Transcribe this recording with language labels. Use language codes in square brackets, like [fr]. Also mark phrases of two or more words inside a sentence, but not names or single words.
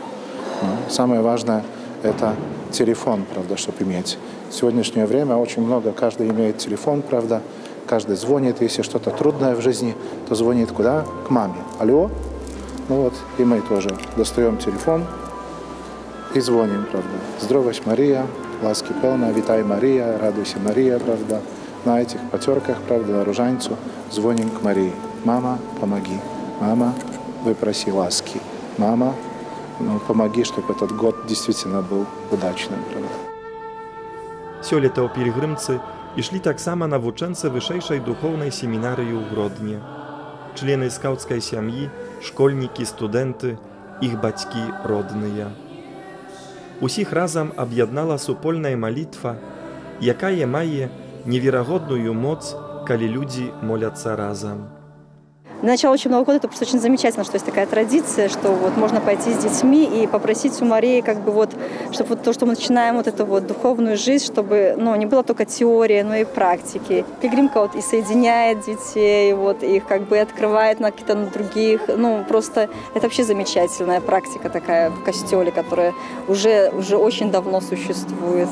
[ru] Но самое важное – это телефон, правда, чтобы иметь. В сегодняшнее время очень много, каждый имеет телефон, правда, каждый звонит, если что-то трудное в жизни, то звонит куда? К маме. Алло? Ну вот, и мы тоже достаем телефон и звоним, правда. Здравствуй, Мария. [be] Ласки певна, вітай Марія, [ru] радуйся Марія, правда. На этих потерках, правда, на ружанцу звоним к Марии. Мама, помоги. Мама, выпроси ласки. Мама, помоги, чтобы этот год действительно был удачным, правда. [be] Сёлета ў пілігрымцы ішлі таксама навучэнцы вышэйшай духоўнай семінарыі ў Гродні. Члены скаўцкай сям'і, школьнікі, студэнты, іх бацькі родныя. Усіх разам аб'яднала супольная малітва, якая мае неверагодную моц, калі людзі моляцца разам. [ru] Для начала учебного года это просто очень замечательно, что есть такая традиция, что вот можно пойти с детьми и попросить у Марии, как бы вот, чтобы вот то, что мы начинаем вот эту вот духовную жизнь, чтобы, ну, не было только теории, но и практики. Пилигримка вот и соединяет детей, вот их как бы открывает на какие-то других, ну, просто это вообще замечательная практика такая в костеле, которая уже очень давно существует.